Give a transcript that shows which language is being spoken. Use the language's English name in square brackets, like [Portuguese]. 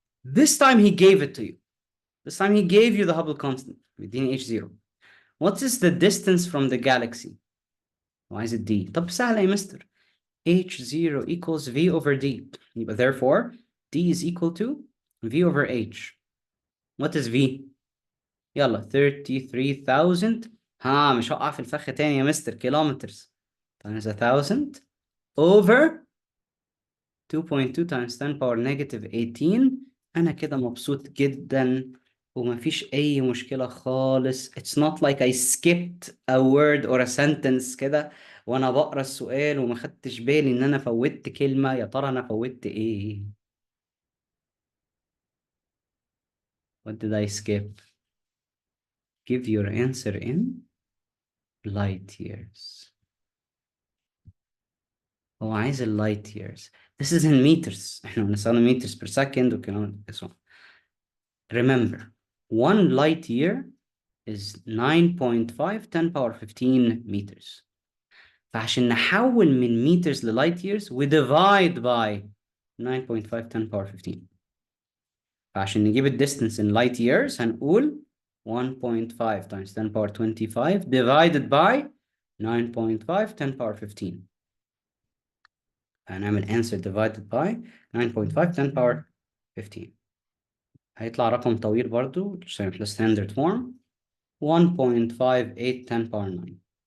[English] This time he gave it to you. This time he gave you the Hubble constant. [Arabic] مديني H0. [English] What is the distance from the galaxy? Why is it D? [Arabic] طب سهلة يا مستر. [English] H0 equals V over D. يبقى therefore D is equal to V over H. What is V? يلا 33,000. [Arabic] مش هقع في الفخ تاني يا مستر. [English] kilometers times 1,000 over 2.2 times 10 power negative 18. [Arabic] أنا كده مبسوط جدا ومفيش أي مشكلة خالص. [English] It's not like I skipped a word or a sentence [Arabic] كده وأنا بقرأ السؤال وما خدتش بالي إن أنا فوتت كلمة. يا ترى أنا فوتت إيه؟ [English] What did I skip? Give your answer in light years. [Arabic] هو عايز light years. [English] This is in meters. [Arabic] احنا بنستخدم [English] meters per second وكلام. Remember, 1 light year is 9.5 10 power 15 meters. [Arabic] فعشان نحول من [English] meters ل light years we divide by 9.5 10 power 15. [Arabic] فعشان نجيب ال [English] distance in light years هنقول 1.5 times 10 power 25 divided by 9.5 10 power 15. هنعمل answer divided by 9.5 10 power 15. [Arabic] هيطلع رقم طويل برضو في [English] standard form 1.58 10 power 9.